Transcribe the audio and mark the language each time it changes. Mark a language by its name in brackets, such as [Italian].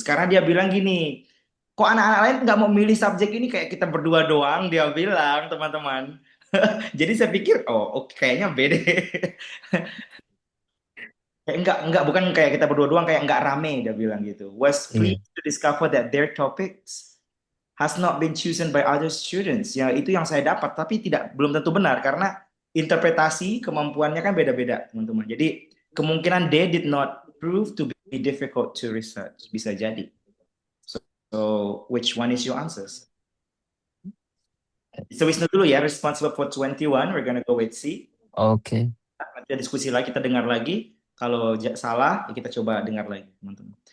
[Indonesian] Sekarang dia bilang gini, kok anak-anak lain nggak mau milih subjek ini, kayak kita berdua doang, dia bilang, teman-teman. Jadi saya pikir, oke, kayaknya B deh. Kayak bukan kayak kita berdua doang, kayak nggak rame, dia bilang gitu. [English] Was pleased to discover that their topics has not been chosen by other students. [Indonesian] Ya, itu yang saya dapat, tapi belum tentu benar karena interpretasi kemampuannya kan beda-beda, teman-teman. Jadi kemungkinan [English] they did not prove to be difficult to research. [Indonesian] Bisa jadi. [English] So which one is your answers? So Wisnu [Indonesian] dulu ya, [English] responsible for 21. We're gonna go with C. Okay. [Indonesian] Nanti diskusi lagi, kita dengar lagi. Kalau salah, ya kita coba dengar lagi, teman-teman.